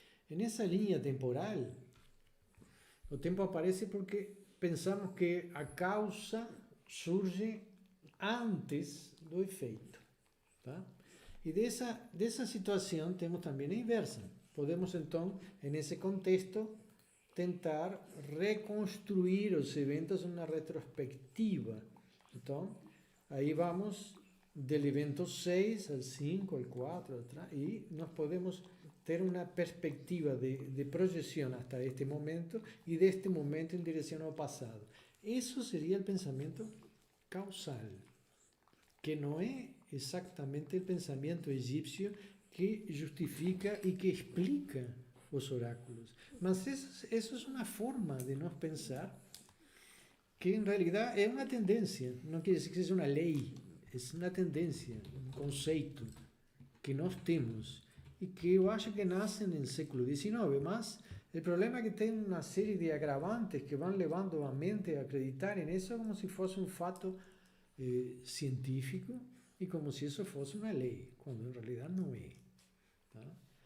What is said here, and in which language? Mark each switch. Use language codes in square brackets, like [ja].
[pt] Nessa linha temporal, o tempo aparece porque pensamos que a causa surge antes do efeito. Tá? E dessa situação temos também a inversa. Podemos, então, nesse contexto, tentar reconstruir os eventos numa retrospectiva. Então, aí [es] vamos del evento 6 al 5, al 4, atrás, y nos podemos tener una perspectiva de proyección hasta este momento y de este momento en dirección al pasado. Eso sería el pensamiento causal, que no es exactamente el pensamiento egipcio que justifica y que explica los oráculos. Mas eso es una forma de nos pensar que en realidad es una tendencia, no quiere decir que sea una ley. [pt] É uma tendência, um conceito que nós temos e que eu acho que nasce no século XIX, mas o problema é que tem uma série de agravantes que vão levando a mente a acreditar nisso como se fosse um fato científico e como se isso fosse uma lei, quando em realidade não é. Tá?